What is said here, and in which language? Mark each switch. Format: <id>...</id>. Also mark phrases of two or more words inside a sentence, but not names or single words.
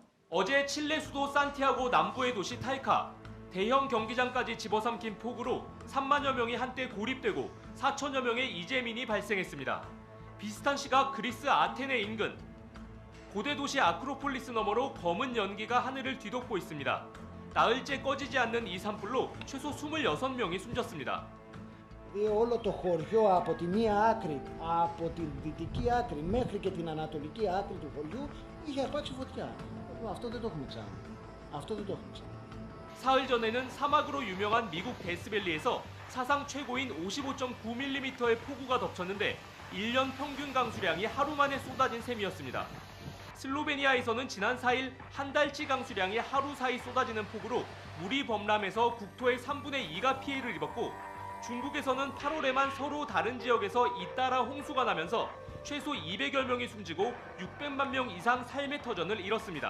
<ko>어제 칠레 수도 산티아고 남부의 도시 탈카, 대형 경기장까지 집어삼킨 폭우로 3만여 명이 한때 고립되고 4천여 명의 이재민이 발생했습니다. 비슷한 시각 그리스 아테네 인근 고대 도시 아크로폴리스 너머로 검은 연기가 하늘을 뒤덮고 있습니다. 나흘째 꺼지지 않는 이 산불로 최소 26명이 숨졌습니다.</ko> <el>Όλο το χωριό από τη μία άκρη, από τη δυτική άκρη μέχρι και την ανατολική άκρη του χωριού είχε αρπάξει φωτιά. Αυτό δεν το έχουμε ξανά. Αυτό δεν το έχουμε ξανά.</el> <ko>사흘 전에는 사막으로 유명한 미국 데스밸리에서 사상 최고인 55.9mm의 폭우가 덮쳤는데 1년 평균 강수량이 하루 만에 쏟아진 셈이었습니다. 슬로베니아에서는 지난 4일 한 달치 강수량이 하루 사이 쏟아지는 폭우로 물이 범람해서 국토의 3분의 2가 피해를 입었고 중국에서는 8월에만 서로 다른 지역에서 잇따라 홍수가 나면서 최소 200여 명이 숨지고 600만 명 이상 삶의 터전을 잃었습니다.</ko>